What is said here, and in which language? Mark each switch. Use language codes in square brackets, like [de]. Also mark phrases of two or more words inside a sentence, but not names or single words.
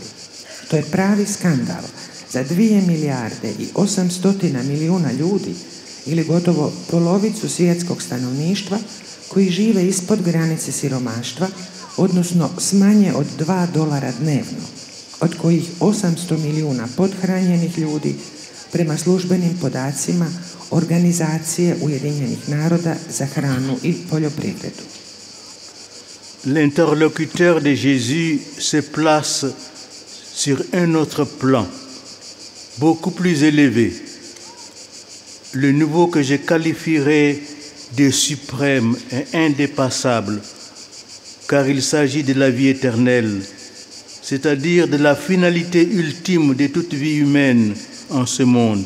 [hr] To je pravi skandal za 2 milijarde i 800 milijuna ljudi ili gotovo polovicu svjetskog stanovništva koji žive ispod granice siromaštva, odnosno s manje od $2 dnevno, od kojih 800 milijuna pothranjenih ljudi prema službenim podacima Organizacije Ujedinjenih naroda za hranu i poljoprivredu. [fr] L'interlocuteur de Jésus se place sur un autre plan, beaucoup plus élevé, le niveau que je qualifierais de suprême et indépassable, car il s'agit de la vie éternelle, c'est-à-dire de la finalité ultime de toute vie humaine en ce monde.